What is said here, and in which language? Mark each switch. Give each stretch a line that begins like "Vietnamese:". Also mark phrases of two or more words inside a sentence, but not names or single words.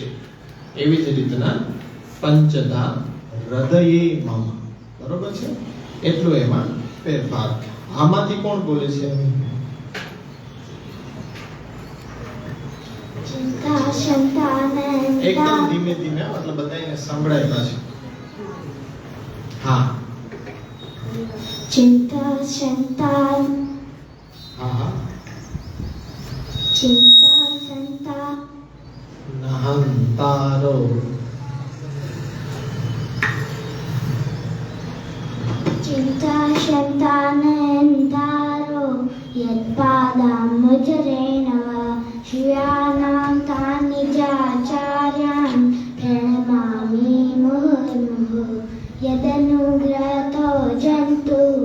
Gujarati: એવી જ રીતના
Sanskrit: पञ्चधा हृदये मम,
Gujarati: બરોબર છે? એટલું એમાં ફેરફાર. આમાંથી કોણ બોલે છે? એકદમ ધીમે ધીમે, એટલે બધાને સંભળાય પાછું. હા,
Sanskrit: चिन्ता संतान
Gujarati: હા,
Sanskrit: चिन्ता संतान નહંતારો चिन्ता संतानन्तारो यत्पादाम्बुजरेण श्रियाणां तान्निजाचार्यान् प्रणमामि मुहुर्मुहुः यदनुग्रहतो जन्तु